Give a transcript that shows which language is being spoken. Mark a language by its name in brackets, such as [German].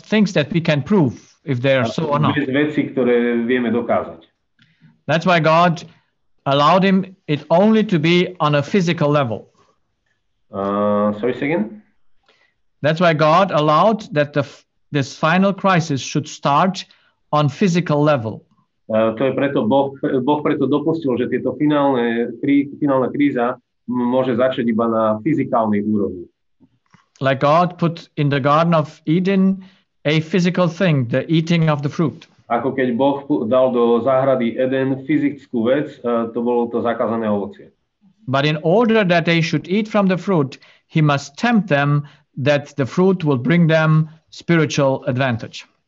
[English] things that we can prove if they are so or not. [Slovak] Bez veci, ktoré vieme dokázať. [English] That's why God allowed him it only to be on a physical level. Sorry, say again? That's why God allowed that this final crisis should start on physical level. [Slovak] To je preto Boh preto dopustil, že tieto finálna kríza môže začať iba na fyzikálnej úrovni. [English] Like God put in the Garden of Eden a physical thing, the eating of the fruit. [Slovak] Ako keď Boh dal do záhrady Eden fyzickú vec, to bolo to zakázané ovocie. [English] But in order that they should eat from the fruit, he must tempt them that the fruit will bring them spiritual advantage.